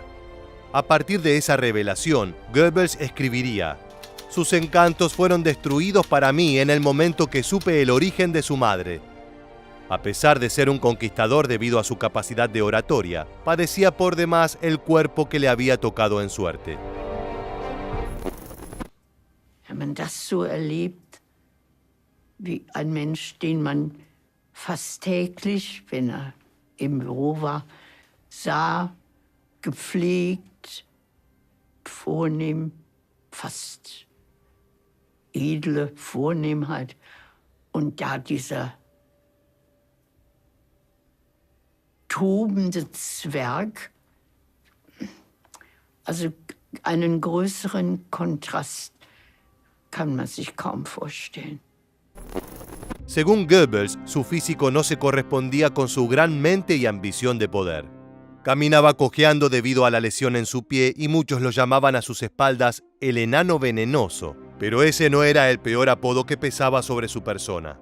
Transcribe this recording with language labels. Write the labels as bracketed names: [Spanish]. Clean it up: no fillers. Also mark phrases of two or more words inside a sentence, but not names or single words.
[Spanish] A partir de esa revelación, Goebbels escribiría: «Sus encantos fueron destruidos para mí en el momento que supe el origen de su madre». A pesar de ser un conquistador debido a su capacidad de oratoria, padecía por demás el cuerpo que le había tocado en suerte. [German] Wenn man das so erlebt, wie ein Mensch, den man fast täglich, wenn im Büro war, sah, gepflegt, vornehm, fast edle Vornehmheit. Und da dieser tobende Zwerg, also einen größeren Kontrast kann man sich kaum vorstellen. [Spanish] Según Goebbels, su físico no se correspondía con su gran mente y ambición de poder. Caminaba cojeando debido a la lesión en su pie y muchos lo llamaban a sus espaldas el enano venenoso, pero ese no era el peor apodo que pesaba sobre su persona.